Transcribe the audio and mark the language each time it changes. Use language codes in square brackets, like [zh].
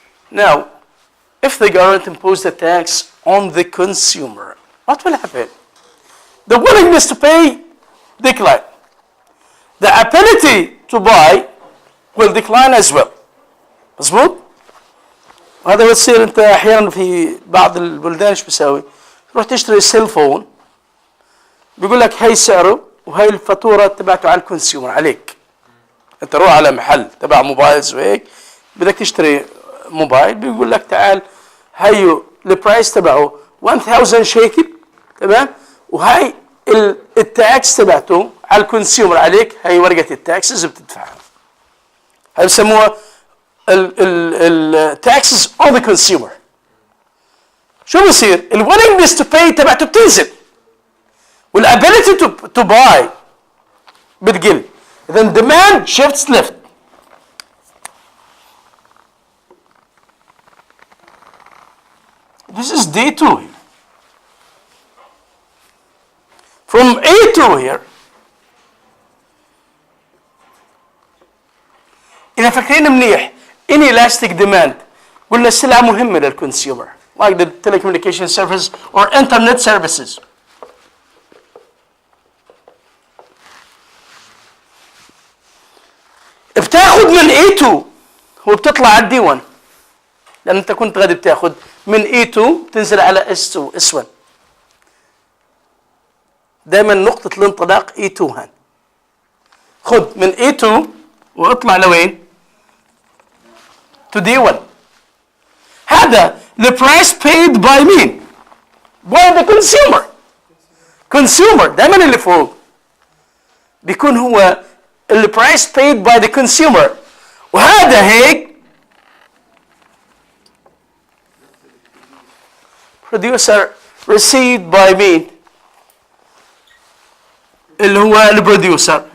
[en] Now, if the government imposed a tax on the consumer, what will happen? The willingness to pay decline. The ability to buy will decline as well. [ar] مظبوط؟ وهذا بتصير انت احيانا في بعض البلدان ايش بيساوي؟ تروح تشتري سيل فون بيقول لك هي سعره وهي الفاتوره تبعته على الكونسيومر عليك. انت روح على محل تبع موبايلز وهيك بدك تشتري موبايل بيقول لك تعال هيو البرايس تبعه 1000 شيكل تمام وهي التاكس تبعته على الكونسيومر عليك هي ورقه التاكسز بتدفعها. [en] هي بسموها التاكسز on the consumer. شو بصير؟ الويلنجنس تو باي تبعته بتنزل والابيلتي تو باي بتقل. Then demand shifts left. This is D2 here. From A2 here, [ar] فاكرين منيح inelastic demand، قلنا السلعة مهمة للكونسيومر like the telecommunication service or internet services. بتاخد من A2 وبتطلع على D1، لأن أنت كنت غادي بتاخد من A2 تنزل على S2 S1. دائما نقطة الانطلاق A2 هان. خد من A2 واطلع لوين؟ to D1. [en] هذا the price paid by مين؟ by the consumer. consumer دائما اللي فوق بيكون هو the price paid by the consumer، وهذا هيك producer received by مين؟ اللي هو البروديوسر.